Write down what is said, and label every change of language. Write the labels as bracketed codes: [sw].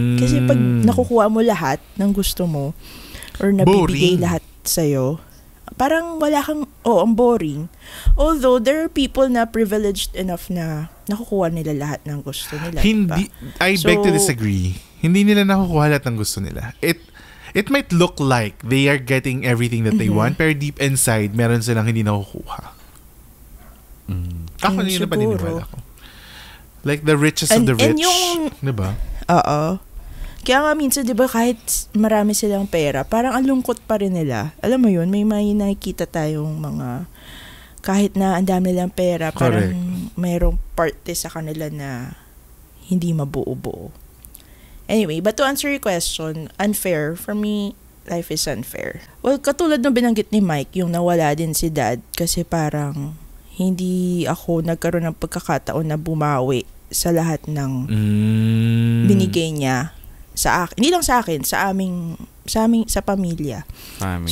[tl] Kasi pag nakukuha mo lahat ng gusto mo or nabibigay lahat sa'yo, parang wala kang, ang boring. [en] Although, there are people [tl] na privileged enough na nakukuha nila lahat ng gusto nila. Hindi, diba? [en] I beg to disagree. [tl] Hindi nila nakukuha lahat ng gusto nila. [en] It might look like they are getting everything that they want, pero deep inside, [tl] meron silang hindi nakukuha. Ako yun na paniniwala ko. [en] Like the richest of the rich. [tl] Diba? Oo. Kaya nga minsan, di ba, kahit marami silang pera, parang ang lungkot pa rin nila. Alam mo yun, may nakikita tayong mga, kahit na ang dami nilang pera, parang mayroong parte sa kanila na hindi mabuo-buo. [en] Anyway, but to answer your question, unfair, for me, life is unfair. [tl] Well, katulad ng binanggit ni Mike, yung nawala din si Dad, kasi parang hindi ako nagkaroon ng pagkakataon na bumawi sa lahat ng binigay niya sa akin. Hindi lang sa akin, sa pamilya. [en] Family.